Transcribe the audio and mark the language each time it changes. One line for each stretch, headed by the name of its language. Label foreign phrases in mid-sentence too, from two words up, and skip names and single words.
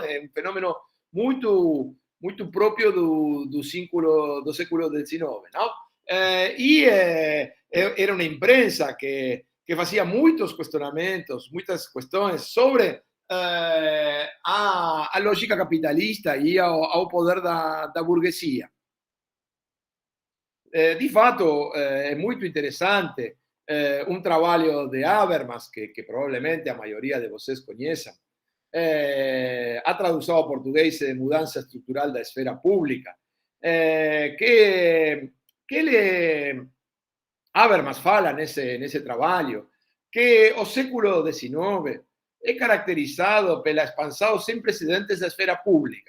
Portuguese: É um fenômeno muito próprio do século XIX, não? Era uma imprensa que fazia muitos questionamentos, muitas questões sobre a lógica capitalista e ao poder da burguesia.
Italian: Di fatto è molto interessante un
Portuguese: trabalho de Habermas, que provavelmente a maioria de vocês conheçam, a tradução ao português de Mudança Estrutural da Esfera Pública, que ele, Habermas fala nesse trabalho que o século XIX é caracterizado pela expansão sem precedentes da esfera pública.